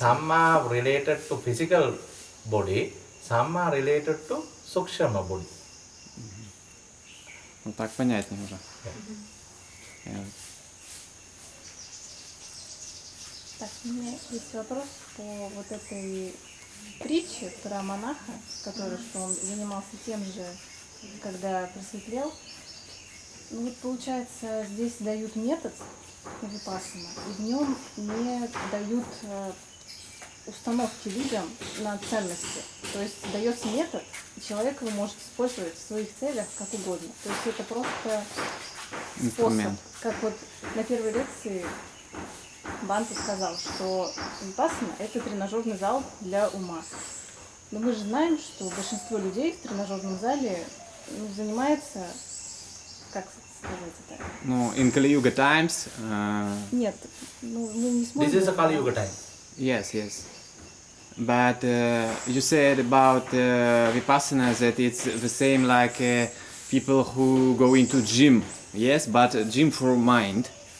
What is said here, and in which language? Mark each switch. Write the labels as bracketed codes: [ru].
[en] Some are related to physical body, some are related to Sukshma body. [ru] Ну так понятнее уже. Так, у меня есть вопрос по вот этой притче про монаха, который, что он занимался тем же, когда просветлел. Ну вот получается, здесь дают метод випассана, и в нем не дают установки людям на ценности. То есть дается метод, и человек его может использовать в своих целях как угодно. То есть это просто способ. Как вот на первой лекции Бханте сказал, что випассана — это тренажерный зал для ума. Но мы же знаем, что большинство людей в тренажерном зале занимается, как сказать это? [en] Ну, in Kali Yuga times. [ru] Нет, ну мы не сможем. [en] This is a Kali Yuga time. Yes, yes. But you said about Vipassana that it's the same like people who go into gym. Yes, but gym for mind.